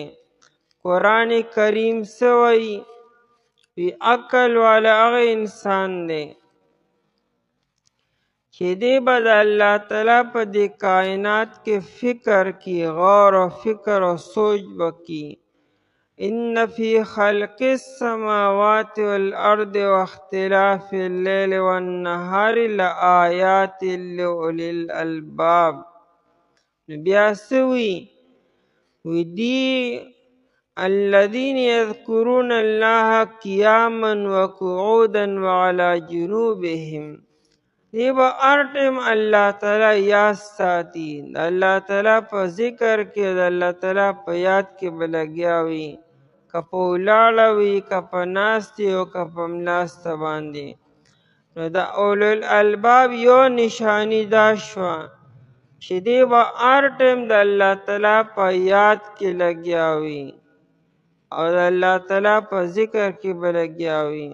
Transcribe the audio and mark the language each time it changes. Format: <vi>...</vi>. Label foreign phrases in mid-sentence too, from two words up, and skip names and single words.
<ps>قرآن کریم څه وایي؟ وی عقل والا هغه انسان دی چې دی به د الله تعالی په دې کائنات کې فکر کی، غور و فکر و سوچ وکړي.</ps> <ar>ان فی خلق السماوات والارض واختلاف اللیل والنهار لآیات لأولی الالباب.</ar> <ps>بیا څه وی؟ وی دی</ps> <ar>الذین یذکرون الله قیاما وقعودا وعلى جنوبهم.</ar> <ps>دی به هر ټیم الله تعالی یاد ساتي، د الله تعالی په ذکر کې د الله تعالی په یاد کې به لګیا وي، که په ولاړه وي که په ناستې او که په ملاسته باندې. نو د</ps> <ar>اولو الالباب</ar> <ps>یو نشانی دا شوه چې دی به هر ټیم د الله تعالی په یاد کې لګیا وي او د الله تعالی په ذکر کې به لګیا وي.</ps>